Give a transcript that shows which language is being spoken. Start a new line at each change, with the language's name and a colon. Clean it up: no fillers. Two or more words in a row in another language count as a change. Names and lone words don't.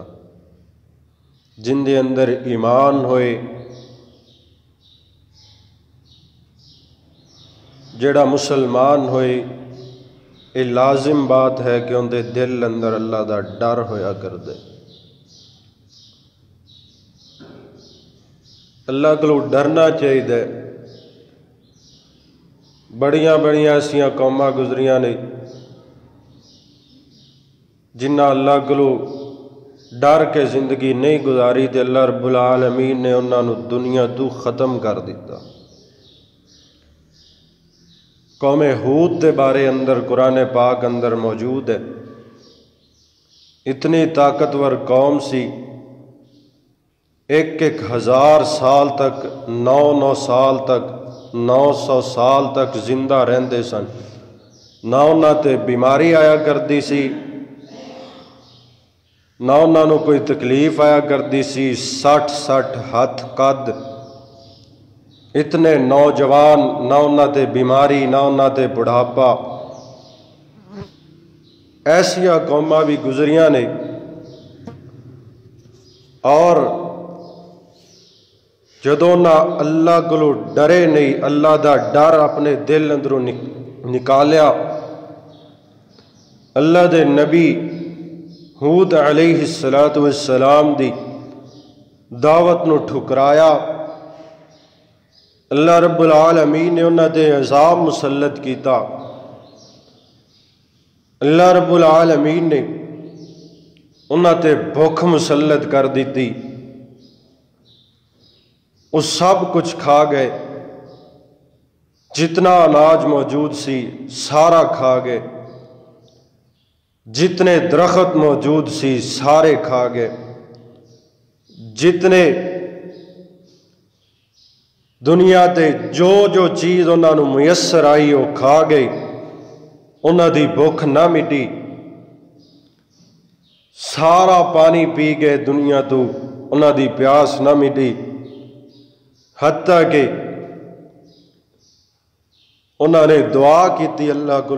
Punjabi: جن دے اندر ایمان ہوئے، جیڑا مسلمان ہوئے،
Urdu: یہ لازم بات ہے کہ
Punjabi: ان دے دل اندر اللہ دا ڈر ہویا کر دے۔
Urdu: اللہ کو ڈرنا چاہیے۔
Punjabi: بڑیاں بڑیاں ایسیاں قوماں گزریاں نے جنہ اللہ کو ڈر کے زندگی نہیں گزاری تے اللہ رب العالمین نے انہاں نو دنیا تو ختم کر دیتا۔ قوم ہود دے بارے اندر قرآن پاک اندر موجود ہے۔ اتنی طاقتور قوم سی، 1000 سال تک، 900 سال تک، 900 سال تک زندہ رہندے سن، نہ انہاں تے بیماری آیا کردی سی، نہ انہاں نو کوئی تکلیف آیا کردی سی۔ 60 ہاتھ قد، اتنے نوجوان، نہ انہاں تے بیماری، نہ انہاں تے بڑھاپا۔ ایسیاں قوماں بھی گزریاں نے، اور جدوں نہ اللہ کو ڈرے نہیں، اللہ دا ڈر اپنے دل اندروں نکالیا، اللہ دے نبی ہود علیہ السلام دی دعوت نو ٹھکرایا، اللہ رب العالمین نے انہاں تے عذاب مسلط کیتا۔ اللہ رب العالمین نے انہاں تے بھوک مسلط کر دیتی، وہ سب کچھ کھا گئے، جتنا اناج موجود سی سارا کھا گئے، جتنے درخت موجود سی سارے کھا گئے، جتنے دنیا تے جو چیز انہاں نو میسر آئی وہ کھا گئی، انہاں دی بھوک نہ مٹی، سارا پانی پی گئے دنیا تو، انہاں دی پیاس نہ مٹی، حتیٰ کہ انہاں نے دعا کیتی اللہ کو۔